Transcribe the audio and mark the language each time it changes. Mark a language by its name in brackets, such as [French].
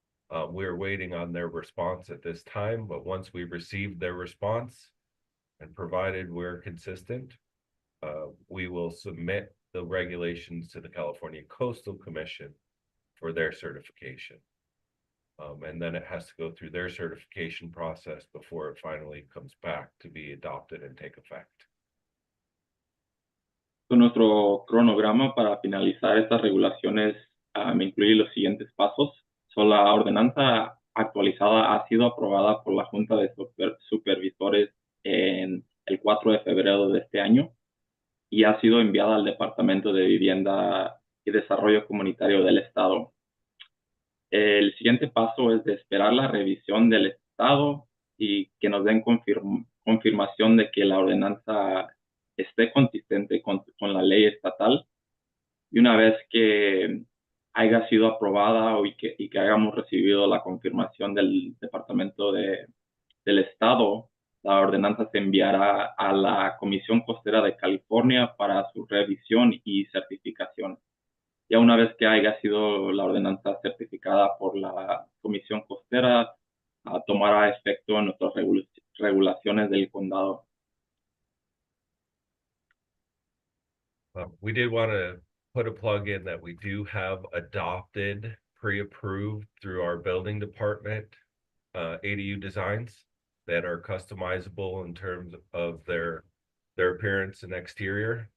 [English] We're waiting on their response at this time, but once we've received their response and provided we're consistent, we will submit the regulations to the California Coastal Commission for their certification. And then it has to go through their certification process before it finally comes back to be adopted and take effect. [Spanish] Nuestro cronograma para finalizar estas regulaciones incluye los siguientes pasos. La ordenanza actualizada ha sido aprobada por la Junta de Supervisores en el 4 de febrero de este año y ha sido enviada al Departamento de Vivienda y Desarrollo Comunitario del Estado. El siguiente paso es de esperar la revisión del Estado y que nos den confirmación de que la ordenanza esté consistente con la ley estatal. Y una vez que haya sido aprobada y que hayamos recibido la confirmación del Departamento del Estado, la ordenanza se enviará a la Comisión Costera de California para su revisión y certificación. Ya una vez que haya sido la ordenanza certificada por la Comisión Costera, tomará efecto en nuestras regulaciones del condado. [English] We did want to put a plug in that we do have adopted, pre-approved through our building department, ADU designs that are customizable in terms of their appearance and exterior.